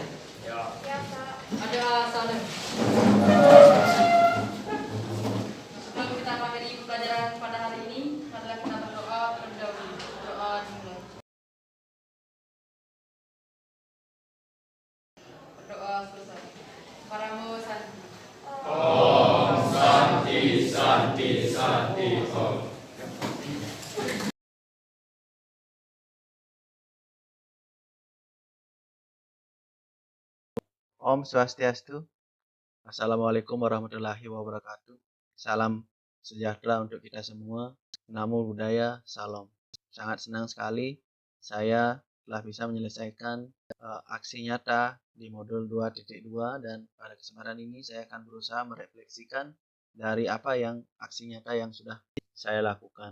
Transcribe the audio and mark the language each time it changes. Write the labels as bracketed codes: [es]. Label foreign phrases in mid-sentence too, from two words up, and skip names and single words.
[id] Ada salam. Sebelum kita mengakhiri pelajaran pada hari ini, marilah kita berdoa terlebih dahulu. Doa dimulai. Berdoa selesai. [sa] Paramo Santi. Om Santi Santi Santi Om. Om Swastiastu. [ar] السلام عليكم ورحمة الله وبركاته. [id] Salam sejahtera untuk kita semua. [pi] Namo Buddhaya, salam. [id] Sangat senang sekali saya telah bisa menyelesaikan aksi nyata di modul 2.2 dan pada kesempatan ini saya akan berusaha merefleksikan dari apa yang aksi nyata yang sudah saya lakukan.